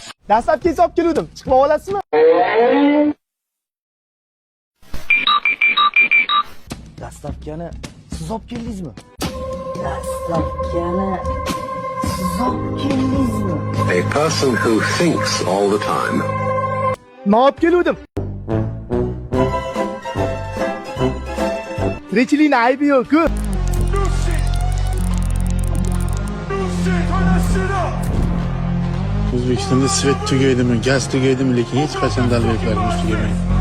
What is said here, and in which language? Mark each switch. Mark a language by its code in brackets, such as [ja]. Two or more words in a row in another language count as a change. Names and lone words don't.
[uz] Dastlabki hisob keluvdim. Chiqib olasizmi? Dastlabkani siz olib keldingizmi? Dastlabkani siz olib keldingizmi? [en] A person who thinks all the time. [uz] Ne olib keluvdim? Tirikchilikni aybi yo'q-ku. O'zbekistonda svet tugaydimi, gaz tugaydimi, lekin hech qachon dalbeklarimiz tugamaydi.